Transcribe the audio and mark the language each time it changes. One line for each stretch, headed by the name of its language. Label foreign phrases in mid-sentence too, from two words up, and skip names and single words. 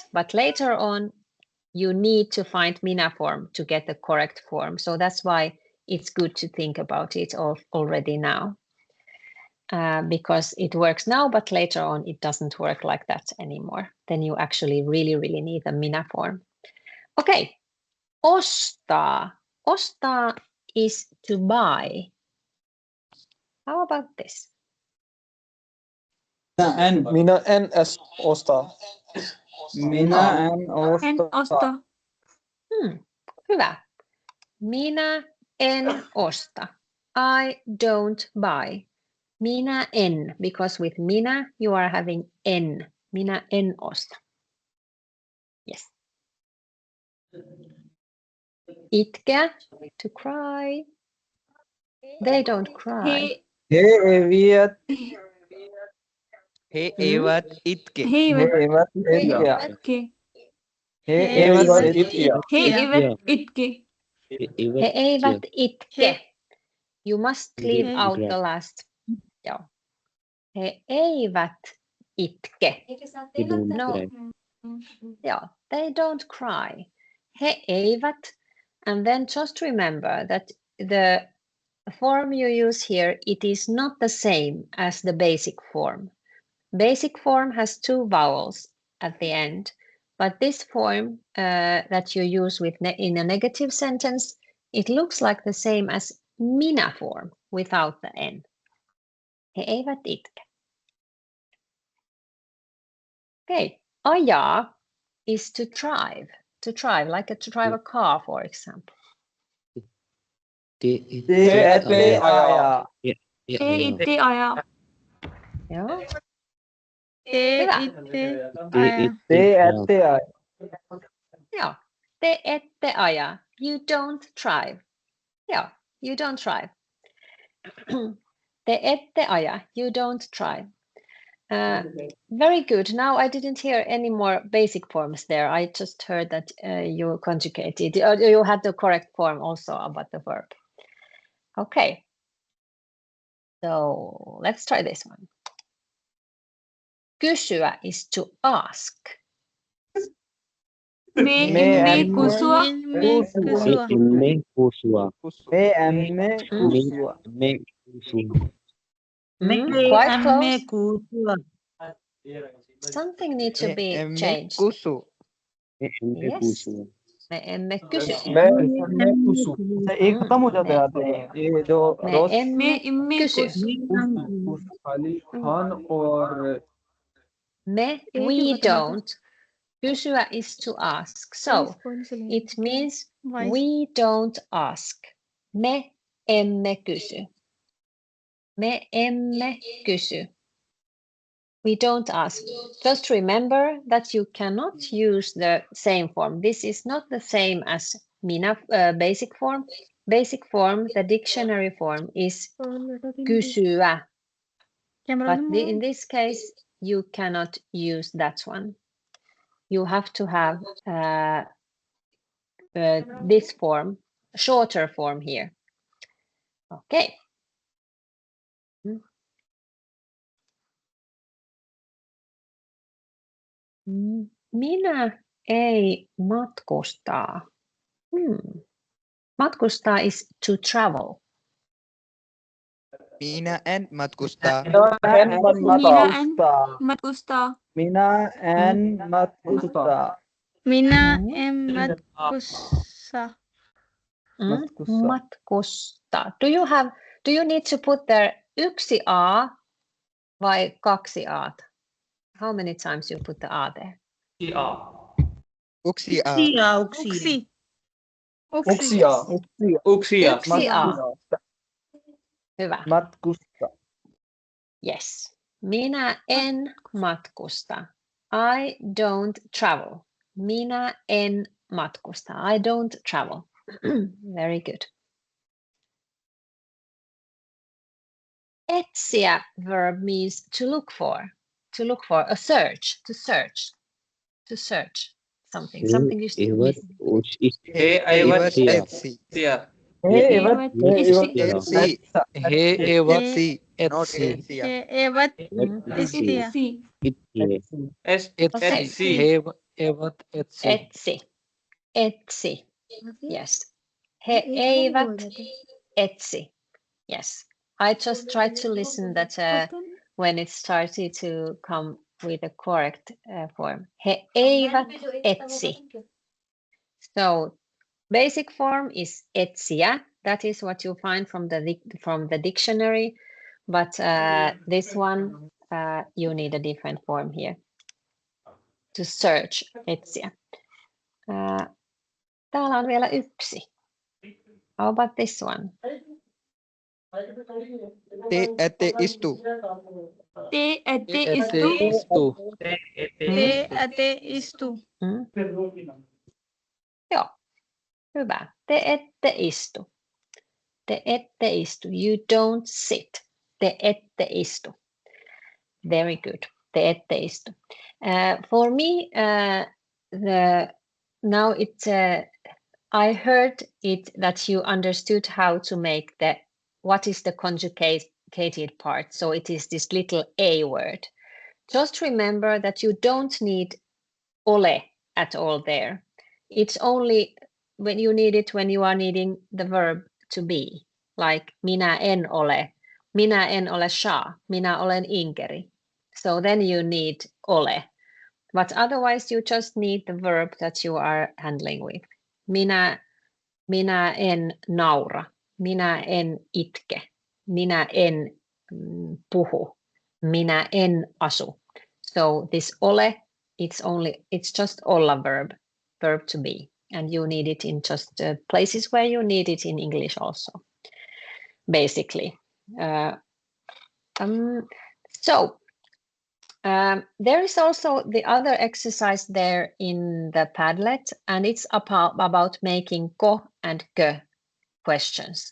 English: But later on, you need to find minä form to get the correct form. So that's why it's good to think about it already now. Because it works now, but later on it doesn't work like that anymore. Then you actually really, really need a minä form. Okay, ostaa. Ostaa is to buy. How about this?
Finnish: Minä en osta. Minä en En osta. osta. Hyvä. Minä en osta.
English: I don't buy.
Finnish: Minä en,
English: because with minä you are having en.
Finnish: Minä en osta. Yes. Itkeä,
English: to cry. They don't cry.
Finnish: He eivät He eivät itke. He eivät itke. He Eivät itke. He eivät itke. He eivät itke.
English: You must leave
Finnish: He-
English: out the last.
Finnish: Joo. He eivät itke.
English: They don't No. cry. Yeah, they don't cry.
Finnish: He eivät.
English: And then just remember that the form you use here, it is not the same as the basic form. Basic form has 2 vowels at the end, but this form that you use in a negative sentence, it looks like the same as minä form without the n.
Finnish: He eivät itke.
English: Okay, ajaa is to drive, like to drive a car, for example.
Finnish: Te ette ajaa. Te itte ajaa. Joo. Te Hyvä. itte Te ajaa. Te ette ajaa. Joo. Te ette aja.
English: You don't drive. Joo. You don't drive.
Finnish: Te ette aja.
English: You don't drive. Very good. Now I didn't hear any more basic forms there. I just heard that you conjugated. You had the correct form also about the verb. Okay. So let's try this one. Kysyä is to ask.
Finnish: Me emme kusua. emme kusua. Me emme kusua. Me kusua.
English: Quite close. Something needs to be changed.
Finnish: Kusu. Me emme
English: Yes.
Finnish: kusua. Me emme kysy. Me emme kusu. से एक खत्म हो जाता है आते हैं ये जो Me रोज Me emme emme kysy. कुछ खाली खान और
English: We don't. Kysyä is to ask. So it means we don't ask.
Finnish: Me emme kysy. Me emme kysy.
English: We don't ask. Just remember that you cannot use the same form. This is not the same as minä basic form. Basic form, the dictionary form is kysyä. But in this case, you cannot use that one. You have to have this form, shorter form here.
Finnish: Okay. Minä ei matkustaa.
English: Matkustaa is to travel.
Finnish: Minä en matkusta. matkustaa. Minä en matkusta. Minä en matkusta. Matkustaa.
English: Do you need to put there
Finnish: yksi a vai kaksi a?
English: How many times you put the a there?
Finnish: Uksia. Uksi. Uksia. Yksi a. Hyvä. Matkusta. Yes. Minä en matkusta.
English: I don't travel.
Finnish: Minä en matkusta.
English: I don't travel. Very good. Etsiä verb means to look for. To look for. A search. To search. To search something. Something is missing.
Finnish: He eivät etsi. He eivät Etsi. He eivät
English: Not
Finnish: etsi. etsiä. He eivät etsiä. Etsi. He eivät etsi. Etsi. Etsi. Yes. He eivät etsi.
English: Yes. I just tried to listen that when it started to come with the correct form. He eivät etsi. So basic form is etsiä. That is what you find from the dictionary. But this one, you need a different form here. To search,
Finnish: etsiä. Täällä on vielä yksi.
English: How about this one?
Finnish: Te ette istu. Te ette Ette istu. istu. Te ette istu. Joo, hyvä. Te ette istu. Te ette istu.
English: You don't sit.
Finnish: Te ette istu.
English: Very good.
Finnish: Te ette istu.
English: For me, now I heard it that you understood how to make what is the conjugated part. So it is this little A word. Just remember that you don't need ole at all there. It's only when you need it when you are needing the verb to be, like
Finnish: minä en ole Sha, minä olen Inkeri.
English: So then you need ole. But otherwise you just need the verb that you are handling with.
Finnish: Minä en naura, minä en itke, minä en puhu, minä en asu.
English: So this ole, it's just olla verb to be, and you need it in just places where you need it in English also, basically. There is also the other exercise there in the Padlet, and it's about making ko and kö questions.